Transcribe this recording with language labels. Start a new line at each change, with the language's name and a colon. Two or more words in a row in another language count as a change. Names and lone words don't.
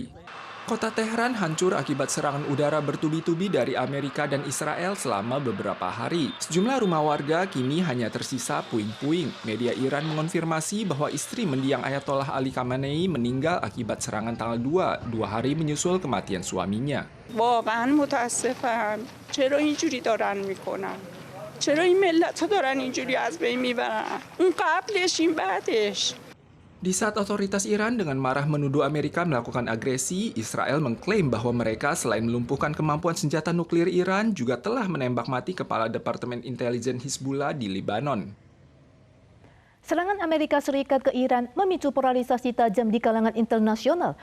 Indonesian: Kota Teheran hancur akibat serangan udara bertubi-tubi dari Amerika dan Israel selama beberapa hari. Sejumlah rumah warga kini hanya tersisa puing-puing. Media Iran mengonfirmasi bahwa istri mendiang Ayatollah Ali Khamenei meninggal akibat serangan tanggal 2 hari menyusul kematian suaminya.
Persian: واقعا متاسفم. چرا اینجوری دارن میکنن؟ چرا این ملت دارن اینجوری از بین میبرن؟ اون قبلش این بعدش.
Indonesian: Di saat otoritas Iran dengan marah menuduh Amerika melakukan agresi, Israel mengklaim bahwa mereka selain melumpuhkan kemampuan senjata nuklir Iran, juga telah menembak mati Kepala Departemen Intelijen Hizbullah di Lebanon. Serangan Amerika Serikat ke Iran memicu polarisasi tajam di kalangan internasional.